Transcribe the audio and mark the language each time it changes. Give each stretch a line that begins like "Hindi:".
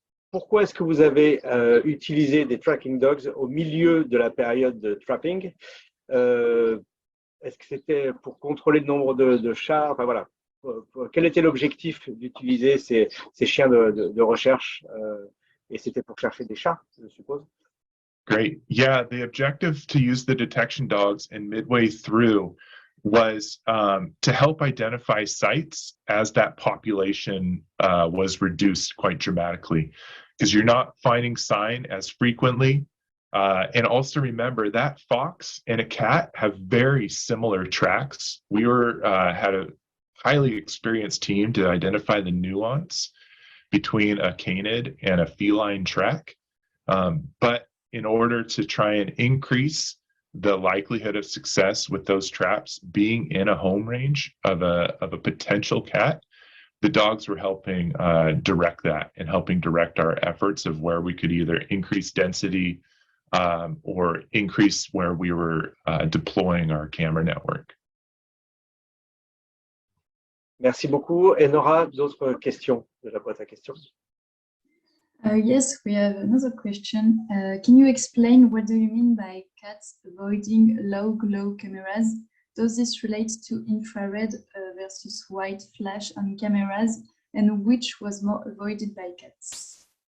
French: Pourquoi est-ce que vous avez utilisé des tracking dogs au milieu de la période de trapping? Est-ce que c'était pour contrôler le nombre de chats? Enfin voilà. Quel était l'objectif d'utiliser ces chiens de recherche? Et c'était pour chercher des chats, je suppose.
English: Great. Yeah, the objective to use the detection dogs and midway through was to help identify sites as that population was reduced quite dramatically, because you're not finding sign as frequently. And also remember that fox and a cat have very similar tracks. We had a highly experienced team to identify the nuance between a canid and a feline track. But in order to try and increase the likelihood of success with those traps being in a home range of a potential cat, the dogs were helping direct that, and helping direct our efforts of where we could either increase density or increase where we were deploying our camera network.
French: Merci beaucoup. Et Nora, d'autres questions de la boîte à questions?
English: Yes, we have another question. Can you explain what do you mean by cats avoiding low glow cameras? Does this relate to infrared versus white flash on cameras, and which was more avoided by cats?